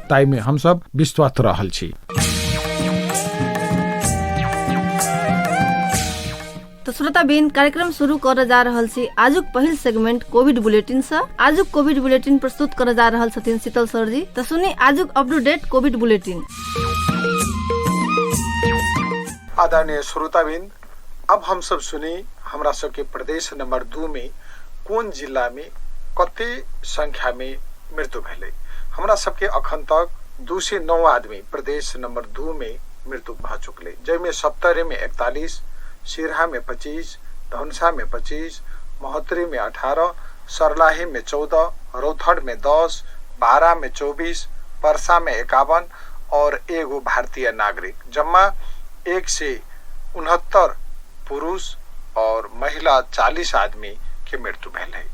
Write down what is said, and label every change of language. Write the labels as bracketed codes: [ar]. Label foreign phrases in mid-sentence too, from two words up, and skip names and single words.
[mai] ताई में हम सब विश्वस्त रहल छी। तो श्रोताबिन, कार्यक्रम शुरू कर जा रहल छी आजुक पहिल सेगमेंट [en] covid bulletin [mai] से। आजुक [en] covid bulletin [mai] प्रस्तुत कर जा रहल छथिन शीतल सर जी। तो सुनी आजुक [en] up to date covid bulletin. [mai] आदरणीय श्रोताबिन, अब हम सब सुनी हमरा सबके प्रदेश नंबर 2 में कोन जिला में कते संख्या में मृत्यु भेलै। हमरा सबके अखन तक 209 आदमी प्रदेश नंबर 2 में मृत्यु भ चुकले, जैमे सप्तरी में 41, सिरहा में 25, धनुषा में 25, महोत्तरी में 18, सर्लाही में 14, रौथड़ में 10, बारा में 24, पर्सा में 51 और एगो भारतीय नागरिक, जम्मा 169 पुरुष और महिला 40 आदमी के मृत्यु भेल है।